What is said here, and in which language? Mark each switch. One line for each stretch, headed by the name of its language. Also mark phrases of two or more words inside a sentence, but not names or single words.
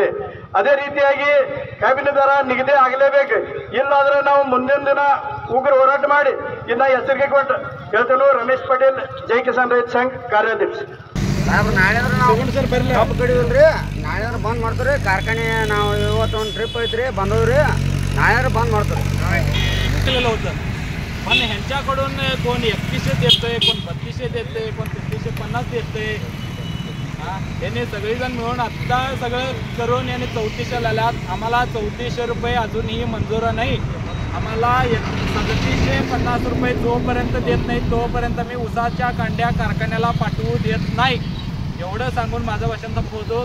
Kannada: ಅದೇ ರೀತಿಯಾಗಿ ಕಬ್ಬಿನ ದರ ನಿಗದಿ ಆಗಲೇಬೇಕು. ಇಲ್ಲಾಂದ್ರೆ ನಾವು ಮುಂದಿನ ದಿನ ಉಗ್ರ ಹೋರಾಟ ಮಾಡಿ ಇನ್ನ ಎಚ್ಚರಿಕೆ ಕೊಟ್ಟು ಹೇಳ್ತೇನೆ. ರಮೇಶ್ ಪಟೇಲ್, ಜೈ ಕಿಸಾನ್ ರೈತ ಸಂಘ ಕಾರ್ಯಾಧ್ಯಕ್ಷ. ನಾಳೆ ಕಬ್ಬು ಕಡಿವಲ್ರಿ, ನಾಳೆ ಬಂದ್ ಮಾಡ್ತಾರೆ ಕಾರ್ಖಾನೆ. ನಾವು ಇವತ್ತು ಒಂದು ಟ್ರಿಪ್ ಐತ್ರಿ, ಬಂದವ್ರಿ,
Marathi: नायर बंद पण ह्यांच्याकडून कोण 3100 देतोय, कोण 3200 देतोय, कोण 3350 देतोय. यांनी सगळेजण मिळून आत्ता सगळं करून यांनी 3400 लावल्यात. आम्हाला 3400 रुपये अजूनही मंजूर नाही. आम्हाला 3750 रुपये जोपर्यंत देत नाही तोपर्यंत मी ऊसाच्या कांड्या कारखान्याला पाठवू देत नाही एवढं सांगून माझं वचन संपवतो.